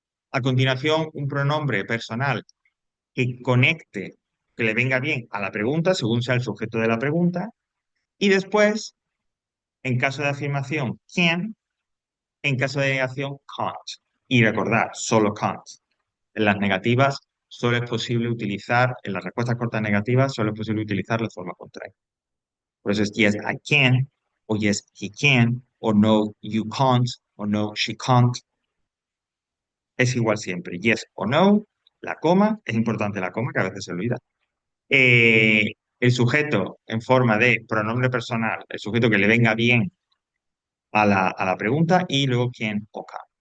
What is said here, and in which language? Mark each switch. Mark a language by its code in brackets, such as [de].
[es] A continuación, un pronombre personal que conecte, que le venga bien a la pregunta, según sea el sujeto de la pregunta. Y después, en caso de afirmación, can, en caso de negación, can't. Y recordar, solo can't. En las negativas solo es posible utilizar, en las respuestas cortas negativas solo es posible utilizar la forma contraria. Por eso es [en] yes, I can, o yes, he can, o no, you can't, o no, she can't. [es] Es igual siempre, yes o no, la coma, es importante la coma, que a veces se olvida. Eh, el sujeto en forma de pronombre personal, el sujeto que le venga bien a la pregunta, y luego can o can.